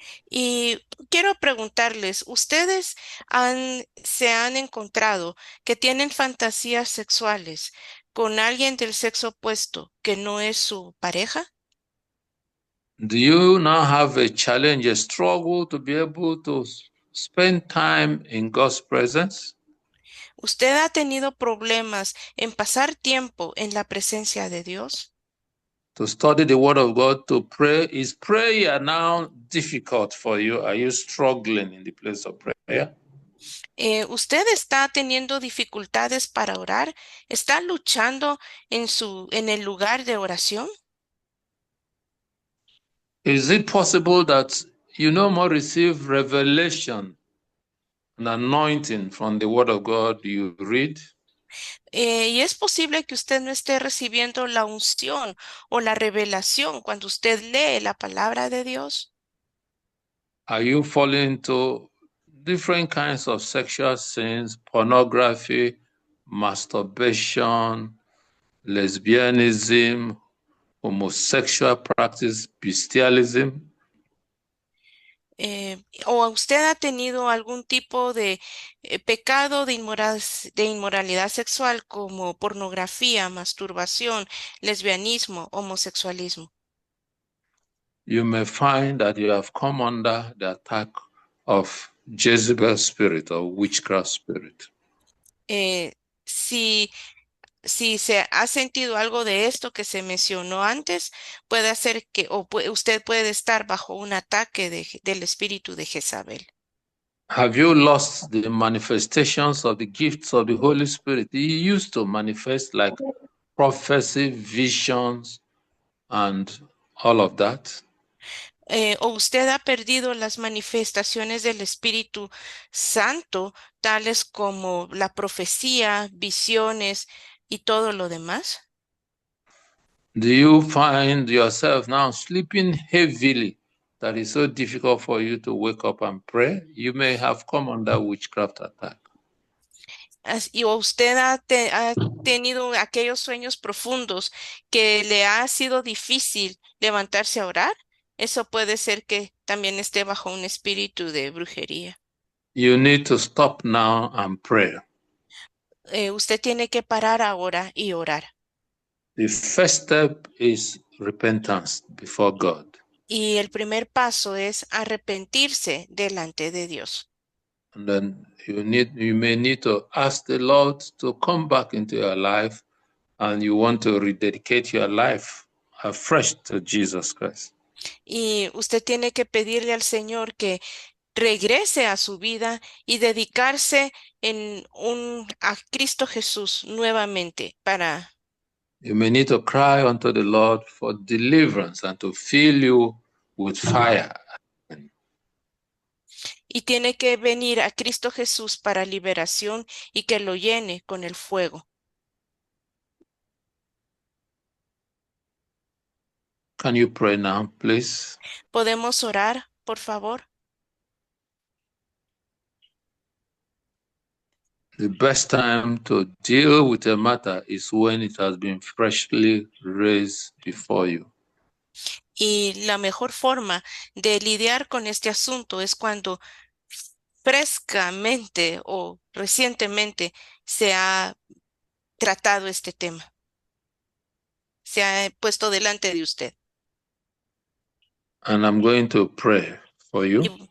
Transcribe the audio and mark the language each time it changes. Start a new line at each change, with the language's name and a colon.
Spanish: Y quiero preguntarles, ¿ustedes se han encontrado que tienen fantasías sexuales con alguien del sexo opuesto que no es su pareja?
English: Do you now have a challenge, a struggle to be able to spend time in God's presence?
Spanish: ¿Usted ha tenido problemas en pasar tiempo en la presencia de Dios?
English: To study the Word of God, to pray. Is prayer now difficult for you? Are you struggling in the place of prayer?
Spanish: ¿Usted está teniendo dificultades para orar? ¿Está luchando en el lugar de oración?
English: Is it possible that you no more receive revelation and anointing from the Word of God you read?
Spanish: Y es posible que usted no esté recibiendo la unción o la revelación cuando usted lee la palabra de Dios.
English: Are you falling into different kinds of sexual sins, pornography, masturbation, lesbianism, homosexual practice, bestialism?
Spanish: ¿O usted ha tenido algún tipo de pecado de inmoralidad sexual como pornografía, masturbación, lesbianismo, homosexualismo?
English: You may find that you have come under the attack of Jezebel's spirit or witchcraft spirit.
Spanish: Si se ha sentido algo de esto que se mencionó antes, puede hacer que usted puede estar bajo un ataque del espíritu de Jezabel.
English: Have you lost the manifestations of the gifts of the Holy Spirit? He used to manifest like prophecy, visions, and all of that.
Spanish: ¿O usted ha perdido las manifestaciones del Espíritu Santo, tales como la profecía, visiones y todo lo demás?
English: Do you find yourself now sleeping heavily that is so difficult for you to wake up and pray? You may have come under witchcraft attack.
Spanish: ¿O usted ha tenido aquellos sueños profundos que le ha sido difícil levantarse a orar? Eso puede ser que también esté bajo un espíritu de brujería.
English: You need to stop now and pray.
Spanish: Usted tiene que parar ahora y orar.
English: The first step is repentance before God.
Spanish: Y el primer paso es arrepentirse delante de Dios.
English: And then you may need to ask the Lord to come back into your life, and you want to rededicate your life afresh to Jesus Christ.
Spanish: Y usted tiene que pedirle al Señor que regrese a su vida y dedicarse a Cristo Jesús nuevamente para.
English: You may need to cry unto the Lord for deliverance and to fill you with fire.
Spanish: Y tiene que venir a Cristo Jesús para liberación y que lo llene con el fuego.
English: Can you pray now, please?
Spanish: ¿Podemos orar, por favor?
English: The best time to deal with a matter is when it has been freshly raised before you.
Spanish: Y la mejor forma de lidiar con este asunto es cuando frescamente o recientemente se ha tratado este tema. Se ha puesto delante de usted.
English: And I'm going to pray for you.